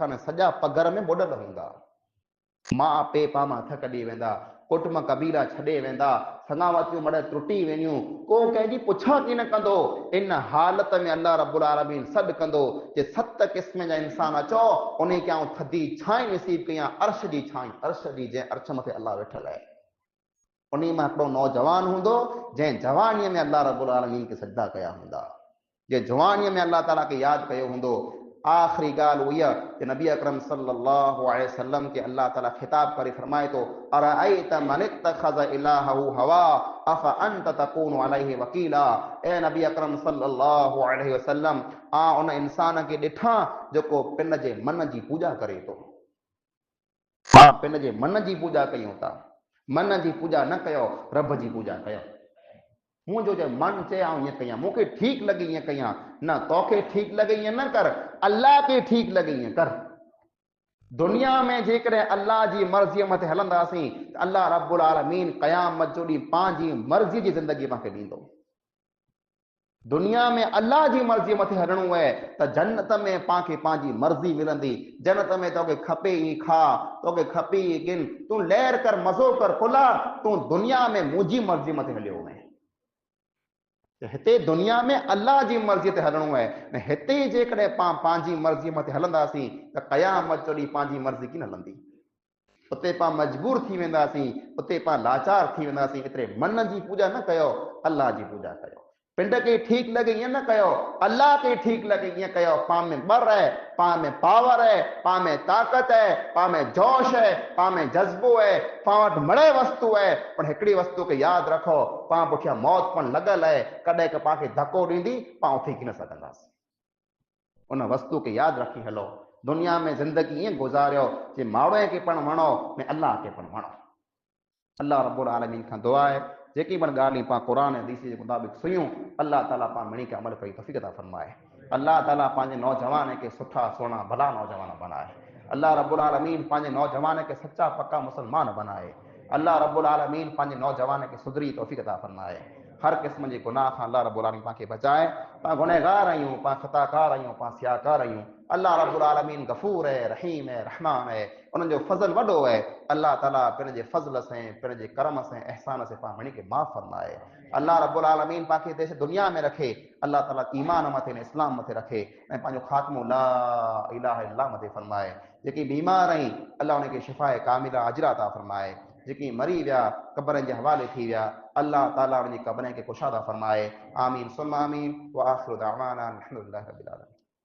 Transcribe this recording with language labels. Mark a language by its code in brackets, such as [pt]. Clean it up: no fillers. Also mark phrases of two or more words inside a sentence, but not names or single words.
[sd] ने सॼा पगर में ॿुॾल हूंदा माउ पीउ पां मां हथ कढी वेंदा कुटुंब कबीला छॾे वेंदा सगावतियूं मड़ त्रुटी वेंदियूं को कंहिंजी पुछा की न कंदो इन हालत में अल्लाह रब्बुल आलमीन सॾु कंदो जे 7 क़िस्म जा इंसान अचो उन खे आऊं थधी छांई नसीब कयां अर्श जी छांई अर्श जी जंहिं अर्श मथे अल्लाह वेठल आहे उन मां हिकिड़ो नौजवान हूंदो जंहिं जवानीअ में अल्लाह रब्बुल आलमीन खे सजदा कया हूंदा जे जवानीअ में अल्लाह ताला खे यादि कयो हूंदो आख़िरी ॻाल्हि उहा इहा कि नबी अकरम [ar] صلى الله عليه وسلم [sd] के अल्लाह ताला खिताब करे फरमाए तो [ar] أرأيت من اتخذ إلهه هواه أفأنت تكون عليه وكيلا [sd] ए नबी अकरम [ar] صلى الله عليه وسلم [sd] आ उन इंसान खे ॾिठा जेको पिन जे मन जी पूॼा करे थो हा पिन जे मन जी पूॼा कयूं था मन जी पूॼा न कयो रब जी पूॼा कयो मुझो जो मन चे आऊं ये कयां मूंखे ठीक लगी ये कयां न तोखे ठीक लगे ये न कर अल्लाह के ठीक लगे ये कर दुनिया में जेकॾहिं अल्लाह जी मर्ज़ीअ मथे हलंदासीं अल्लाह रब्बुल आलमीन क़यामत जो ॾींहुं पंहिंजी मर्ज़ी जी ज़िंदगी मूंखे ॾींदो दुनिया में अल्लाह जी मर्ज़ी मथे हलणो है त जन्नत में पांखे पंहिंजी मर्ज़ी मिलंदी जन्नत में तोखे खपे ई खा तोखे खपे ई गिन तूं लहर कर मज़ो कर कुला तूं दुनिया में मुंहिंजी मर्ज़ी मथे हलियो वएं हिते दुनिया में अल्लाह जी मर्ज़ी ते हलणो है ने हिते जेकॾहिं पां पंहिंजी मर्ज़ी मथे हलंदासीं त क़यामत जो ॾींहुं पंहिंजी मर्ज़ी की न हलंदी उते पां मजबूर थी वेंदासीं उते पां लाचार थी वेंदासीं एतिरे मन जी पूॼा न कयो अल्लाह जी पूॼा कयो पिंड खे ठीक लॻे ईअं न कयो, अल्लाह खे ठीक लॻे ईअं कयो। पाण में ॿर है, पाण में पावर है, पाण में ताक़त है, पाण में जोश है, पाण में जज़्बो है, पाण वटि मड़े वस्तु है, पर हिकिड़ी वस्तु खे यादि रखो, पाण पुठियां मौत पण लॻल है, कॾहिं का पाण खे धको ॾींदी, पाण उथी न सघंदासीं। उन वस्तु खे यादि रखी हलो। दुनिया में ज़िंदगी ईअं गुज़ारियो जे माण्हूअ खे पण वणो ने अल्लाह खे पण वणो। अल्लाह रब्बुल आलमीन खां दुआ है जेकी पण ॻाल्हियूं पाण क़ुरान हदीस जे मुताबिक़ सुनियूं, अल्लाह ताला पाण मिणी के अमल कई तौफ़ीक़ अता फरमाए। अल्लाह ताला पंहिंजे नौजवान खे सुठा सुहिणा भला नौजवान बनाए। अल्लाह रब्बुल आलमीन पंहिंजे नौजवान खे सच्चा पक्का मुसलमान बनाए। अल्लाह रब्बुल आलमीन पंहिंजे नौजवान खे सुधरी तौफ़ीक़ अता फरमाए। हर क़िस्म जे गुनाह खां अल्लाह रब्बुल आलमीन पाण खे बचाए। पाण गुनहगार आहियूं, पाण ख़ताकार आहियूं, पाण सियाकार आहियूं। अल्लाह रब्बुल आलमीन गफूर है, रहीम है, रहमान है, उन्हनि जो फज़ल वॾो है। अल्लाह ताला पंहिंजे फज़ल से, पंहिंजे करम से, एहसान से पाण मणी खे माफ़ फरमाए। अल्लाह रब्बुल आलमीन पाण खे देश दुनिया में रखे। अल्लाह ताला ईमान मथे ने इस्लाम मथे रखे ऐं पंहिंजो ख़ात्मो [ar] لا إله إلا الله [sd] मथे फरमाए। जेकी बीमार आहिनि अल्लाह उनखे शिफ़ाए कामिला अजरा अता फरमाए। जेकी मरी विया क़ब्रनि जे हवाले थी विया, अल्लाह ताला उनजी क़ब्रनि खे कुशादा फरमाए। [ar] آمين ثم آمين وآخر دعوانا الحمد لله رب العالمين.